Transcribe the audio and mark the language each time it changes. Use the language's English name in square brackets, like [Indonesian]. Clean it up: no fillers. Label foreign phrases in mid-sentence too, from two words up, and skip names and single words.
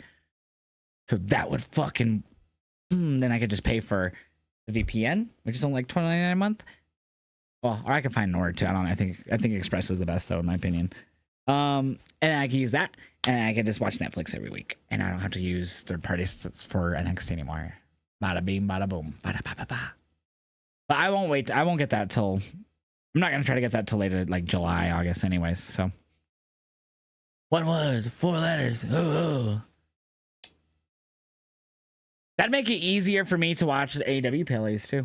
[English] So that would fucking then I could just pay for the VPN, which is only like $29 a month. Well, or I can find Nord too. I don't know. I think Express is the best though, in my opinion. And I can use that, and I can just watch Netflix every week, and I don't have to use third parties for NXT anymore. Bada bing, bada boom, bada ba ba ba. But I won't wait. I won't get that till. I'm not gonna try to get that till later, like July, August, anyways. So. What was 4 letters? Oh. That'd make it easier for me to watch the AEW PLAs too.